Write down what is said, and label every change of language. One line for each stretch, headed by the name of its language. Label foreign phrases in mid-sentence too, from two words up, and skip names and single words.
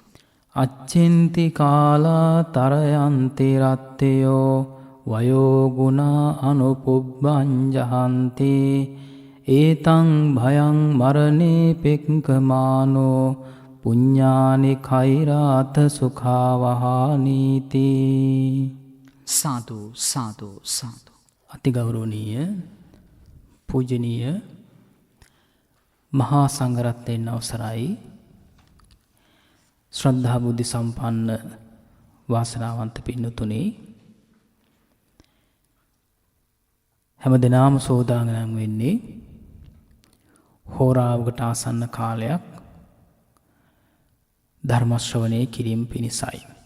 Pali: අච්චින්ති කාලා තරයන්ති රත්තයෝ වයෝ ගුණා අනුපුබ්බංජහන්ති ඒතං භයං මරණේ පෙක්කමානෝ පුඤ්ඤානි කෛරාත සුඛාවහානීති.
Sinhala: සාදු සාදු සාදු. අතිගෞරවනීය පූජනීය මහා සංඝරත්නයන් අවසරයි. ශ්‍රද්ධා බුද්ධ සම්පන්න වාසනාවන්ත පින්නතුනි, හැම දිනම සෝදානම් වෙන්නේ හෝරාවකට ආසන්න කාලයක් ධර්ම ශ්‍රවණය කිරීම පිණිසයි.